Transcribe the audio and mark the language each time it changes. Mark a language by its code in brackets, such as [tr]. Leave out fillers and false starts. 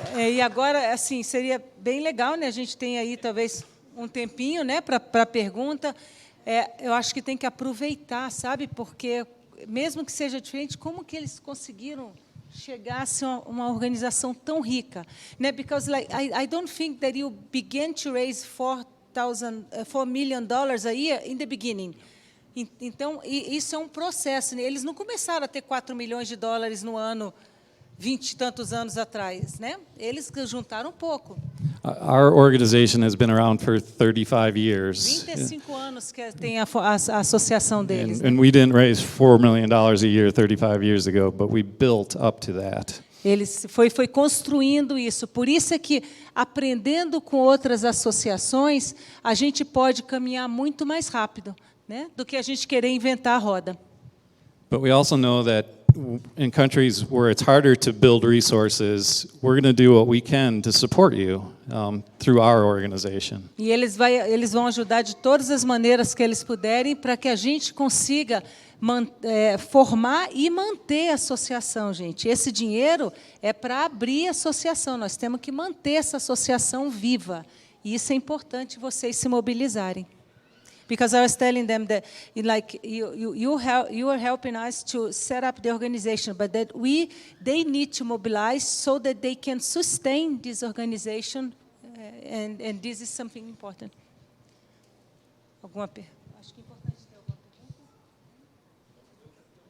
[pt] E agora, assim, seria bem legal, né? A gente tem aí talvez um tempinho, né, para pergunta. Eu acho que tem que aproveitar, sabe? Porque, mesmo que seja diferente, como que eles conseguiram chegar a ser uma organização tão rica? Né? [en] Because I don't think that you begin to raise $4 million a year in the beginning. [pt] Então, isso é um processo. Né? Eles não começaram a ter $4 milhões no ano 20 e tantos anos atrás, né? Eles juntaram um pouco. [en] Our organization has been around for 35 years. [pt] 25 anos que tem a associação deles. [en] And we didn't raise $4 million a year 35 years ago, but we built up to that. [pt] Eles foi construindo isso. Por isso é que, aprendendo com outras associações, a gente pode caminhar muito mais rápido, né, do que a gente querer inventar a roda. [en] But we also know that in countries where it's harder to build resources, we're going to do what we can to support you through our organization. [pt] E eles vão ajudar de todas as maneiras que eles puderem para que a gente consiga formar e manter a associação, gente. Esse dinheiro é para abrir a associação. Nós temos que manter essa associação viva. E isso é importante vocês se mobilizarem. [en] Because I was telling them that, like, you are helping us to set up the organization, but that they need to mobilize so that they can sustain this organization, and this is something important. [pt] Alguma pergunta? Acho que é importante ter alguma pergunta.